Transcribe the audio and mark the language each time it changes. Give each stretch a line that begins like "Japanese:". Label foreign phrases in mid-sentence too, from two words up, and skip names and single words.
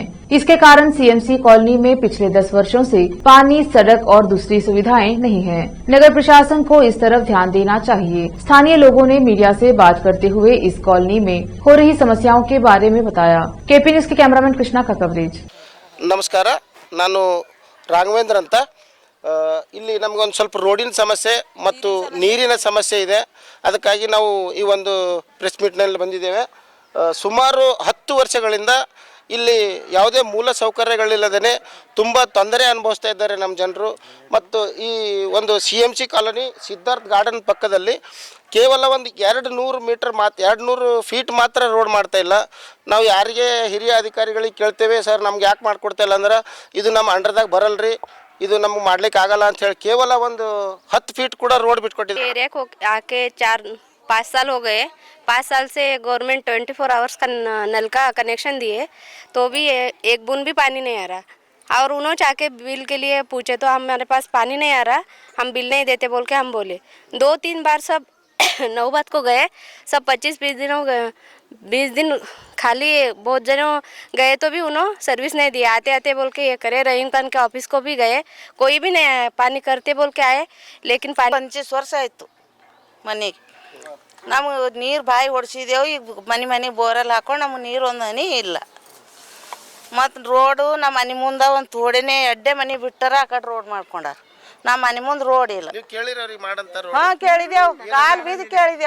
Hindi: इसके कारण सीएमसी कॉलोनी में पिछले 10 वर्षों से पानी, सड़क और दूसरी सुविधाएं नहीं हैं। नगर प्रशासन को इस तरफ ध्यान देना चाहिए। स्थानीय लोगों ने मीडिया से बात करते हुए इस कॉलोनी में हो रही समस्याओं के बारे में बताया। केपी न्यूज के कैमरामैन कृष्णा का कवरेज। नमस्कार,
Kannada: ನಾನು ರಾಘವೇಂದ್ರ ಅಂತ। ಇಲ್ಲಿ ನಮಗೊಂದು ಸ್ವಲ್ಪ ರೋಡಿನ ಸಮಸ್ಯೆ ಮತ್ತು ನೀರಿನ ಸಮಸ್ಯೆ ಇದೆ। ಅದಕ್ಕಾಗಿ ನಾವು ಈ ಒಂದು
English: press meetನಲ್ಲಿ
Kannada: ಬಂದಿದ್ದೇವೆ। ಸುಮಾರು 10 ವರ್ಷಗಳಿಂದ ಇಲ್ಲಿ ಯಾವುದೇ ಮೂಲ ಸೌಕರ್ಯಗಳಿಲ್ಲದೇ ತುಂಬ ತೊಂದರೆ ಅನುಭವಿಸ್ತಾ ಇದ್ದಾರೆ ನಮ್ಮ ಜನರು। ಮತ್ತು ಈ ಒಂದು CMC ಕಾಲೋನಿ ಸಿದ್ಧಾರ್ಥ ಗಾರ್ಡನ್ ಪಕ್ಕದಲ್ಲಿ ಕೇವಲ ಒಂದು 200 ಮೀಟರ್ 200 ಫೀಟ್ ಮಾತ್ರ ರೋಡ್ ಮಾಡ್ತಾ ಇಲ್ಲ। ನಾವು ಯಾರಿಗೆ ಹಿರಿಯ ಅಧಿಕಾರಿಗಳಿಗೆ ಕೇಳ್ತೇವೆ, ಸರ್ ನಮ್ಗೆ ಯಾಕೆ ಮಾಡಿಕೊಡ್ತಾ ಇಲ್ಲ ಅಂದ್ರೆ ಇದು ನಮ್ಮ ಅಂಡರ್ದಾಗ ಬರಲ್ರಿ, ಇದು ನಮಗೆ ಮಾಡ್ಲಿಕ್ಕೆ ಆಗಲ್ಲ ಅಂತ ಹೇಳಿ ಕೇವಲ ಒಂದು 10 ಫೀಟ್ ಕೂಡ ರೋಡ್ ಬಿಟ್ಕೊಟ್ಟಿದ್ದಾರೆ।
Hindi: एरिया को आके 4-5 साल हो गए। 5 साल से गवर्नमेंट 24 आवर्स का नल का कनेक्शन दिए तो भी एक बूंद भी पानी नहीं आ रहा। और उन्होंने जाके बिल के लिए पूछे तो हमारे पास पानी नहीं आ रहा, हम बिल नहीं देते बोल के हम बोले। 2-3 बार सब नौबत को गए, सब 25-20 दिन खाली बहुत जनों गए तो भी उन्होंने सर्विस नहीं दिया। आते आते बोल के ये करे, रहीम खान के ऑफिस को भी गए, कोई भी नहीं आया। पानी करते बोल के आए लेकिन पानी
Kannada: 25 ವರ್ಷ ಆಯಿತು ಮನೆಗೆ ನಮ್ಗೆ ನೀರು ಬಾಯಿ ಹೊಡ್ಸಿದೆವು. ಈಗ ಮನೆ ಬೋರಲ್ಲಿ ಹಾಕೊಂಡು ನಮ್ಗೆ ನೀರು ಒಂದು ಹನಿ ಇಲ್ಲ. ಮತ್ತು ರೋಡು ನಮ್ಮ ಮನೆ ಮುಂದೆ ಒಂದು ತೋಡೆನೇ ಎಡ್ಡೆ ಮನೆ ಬಿಟ್ಟಾರ, ಆ ಕಡೆ ರೋಡ್ ಮಾಡ್ಕೊಂಡಾರ. ನಮ್ಮ ಮನೆ ಮುಂದೆ ರೋಡ್ ಇಲ್ಲ. ನೀವು ಕೇಳಿರವ್ರಿಗೆ ಮಾಡಂತಾರ? ಹಾಂ ಕೇಳಿದೆವು, ಕಾಲು ಬೀದಿ ಕೇಳಿದೆವು.